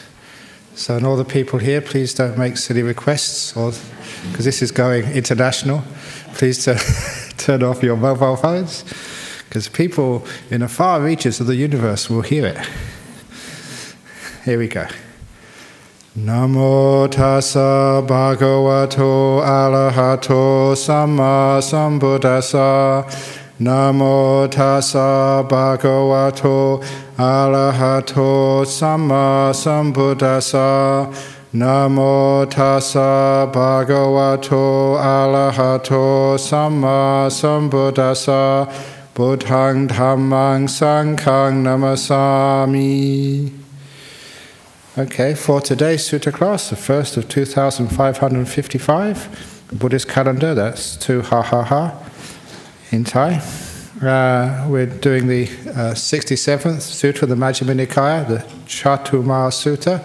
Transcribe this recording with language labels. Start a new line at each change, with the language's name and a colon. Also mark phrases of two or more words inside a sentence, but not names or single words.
English: So, and all the people here, please don't make silly requests, because this is going international. Please turn off your mobile phones, because people in the far reaches of the universe will hear it. Here we go.
Pali: Namo tassa bhagavato arahato samma sambuddhassa. Namo tassa bhagavato arahato samma sambuddhassa. Namo tassa bhagavato arahato samma sambuddhassa. Buddhaṃ dhammāṃ saṅghāṃ namasāmi.
English: Okay, for today's sutta class, the first of 2555, the Buddhist calendar, that's 2 ha in Thai. We're doing the 67th sutta of the Majjhima Nikaya, the Catuma Sutta.